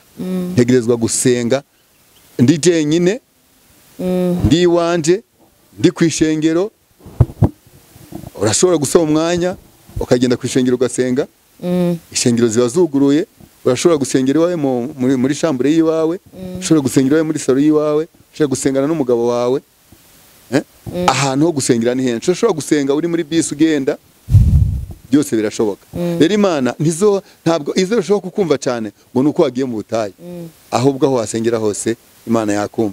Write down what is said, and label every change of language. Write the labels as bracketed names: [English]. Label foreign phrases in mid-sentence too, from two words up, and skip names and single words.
[Rundi] ntegerezwa gusenga ndi jenyine ndi wanje ndi kwishengero urashobora gusaba umwanya ukagenda kwishengero ugasenga ishengero ziba zuguruye urashobora gusengera iwawe muri chambre yiwawe ushobora gusengera iwawe muri salo yiwawe ushobora gusengana n'umugabo wawe ahantu ho gusengera ni henshi ushobora gusenga uri muri bisi ugenda byose birashoboka rero Imana ntabwo izerushaho kukumva cyane ngo nuko wagiye mu butayi ahubwo aho wasengera hose Imana yakumva.